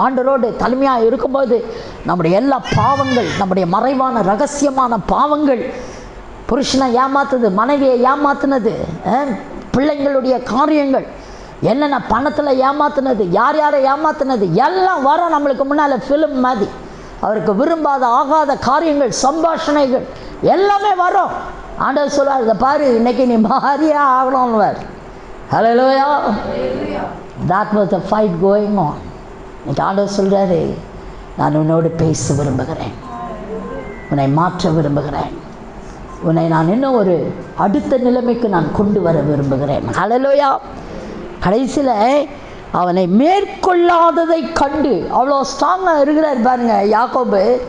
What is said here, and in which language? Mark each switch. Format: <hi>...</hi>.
<ta>ஆண்டவரோடு தலைமையாக இருக்கும்போது நம்முடைய எல்லா பாவங்கள், நம்முடைய மறைவான ரகசியமான பாவங்கள், புருஷனை ஏமாத்துது, மனைவியை ஏமாத்துனது, பிள்ளைங்களுடைய காரியங்கள், என்னென்ன பணத்தில் ஏமாத்துனது, யார் யாரை ஏமாத்துனது எல்லாம் வரும் நம்மளுக்கு முன்னால் ஃபிலிம் மாதிரி. அவருக்கு விரும்பாத ஆகாத காரியங்கள், சம்பாஷணைகள் எல்லாமே வரும். ஆண்டவர் சொல்வார், இதை பாரு, இன்னைக்கு நீ மாறியே ஆகணும்னுவார். ஹல்லேலூயா.</ta> <en>That was the fight going on.</en> <ta>இன்னைக்கு ஆண்டவர் சொல்கிறாரு, நான் உன்னோடு பேச விரும்புகிறேன், உன்னை மாற்ற விரும்புகிறேன், உன்னை நான் இன்னும் ஒரு அடுத்த நிலைமைக்கு நான் கொண்டு வர விரும்புகிறேன். ஹல்லேலூயா. கடைசியில் அவனை மேற்கொள்ளாததை கண்டு அவ்வளோ ஸ்ட்ராங்காக இருக்கிறார் பாருங்க யாக்கோபு.</ta>